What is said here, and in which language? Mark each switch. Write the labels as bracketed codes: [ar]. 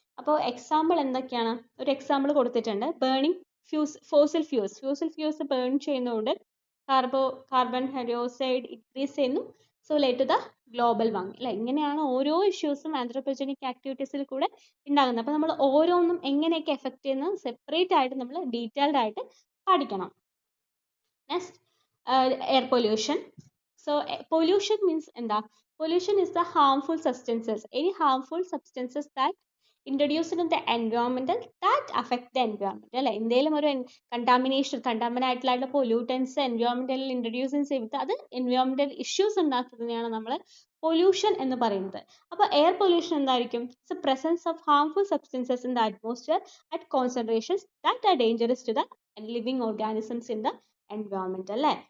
[ml] അപ്പോൾ എക്സാമ്പിൾ എന്തൊക്കെയാണ്, ഒരു എക്സാമ്പിൾ കൊടുത്തിട്ടുണ്ട്. ബേണിംഗ് ഫോസിൽ ഫ്യൂസ് ബേൺ ചെയ്യുന്നതുകൊണ്ട് കാർബൺ ഡയോക്സൈഡ് ഇൻക്രീസ് ചെയ്യുന്നു. [en] so late to the global warming [ml] അല്ലെ. ഇങ്ങനെയാണ് ഓരോ ഇഷ്യൂസും ആന്ത്രോപോജനിക് ആക്ടിവിറ്റീസിൽ കൂടെ ഉണ്ടാകുന്നത്. അപ്പോൾ നമ്മൾ ഓരോന്നും എങ്ങനെയൊക്കെ എഫക്ട് ചെയ്യുന്നത് സെപ്പറേറ്റ് ആയിട്ട് നമ്മൾ ഡീറ്റെയിൽഡ് ആയിട്ട് പഠിക്കണം. [en] Next, air pollution. So pollution means എന്താ? Pollution is the harmful substances, any harmful substances that introduced in the environmental that affect the environment അല്ലേ. [ml] എന്തെങ്കിലും ഒരു കണ്ടാമിനായിട്ടുള്ള പൊല്യൂട്ടൻസ് എൻവയോൺമെന്റലിൽ ഇൻട്രൊഡ്യൂസ് ചെയ്തിട്ട് അത് എൻവയോൺമെന്റൽ ഇഷ്യൂസ് ഉണ്ടാക്കുന്നതിനെയാണ് നമ്മൾ പൊല്യൂഷൻ എന്ന് പറയുന്നത്. അപ്പോൾ എയർ പൊല്യൂഷൻ എന്തായിരിക്കും? [en] It's a presence of harmful substances in the atmosphere at concentrations that are dangerous to the living organisms in the environment അല്ലേ.